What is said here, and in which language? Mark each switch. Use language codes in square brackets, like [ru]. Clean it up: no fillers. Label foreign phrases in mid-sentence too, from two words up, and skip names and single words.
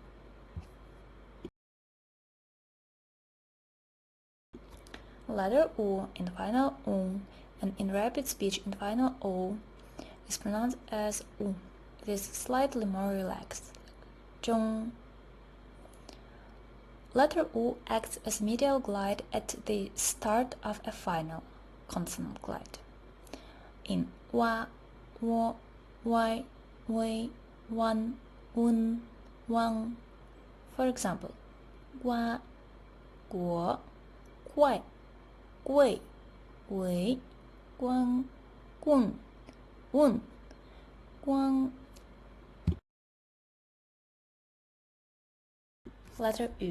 [en] Letter U in final ung and in rapid speech in final O is pronounced as U. It is slightly more relaxed. Zhong. Letter U acts as medial glide at the start of a final consonant glide. In wa, wo, wai, wei, wan, un, wang. For example, gua, guo, guai, gui, wei, guang, gun, un, guang. Letter U.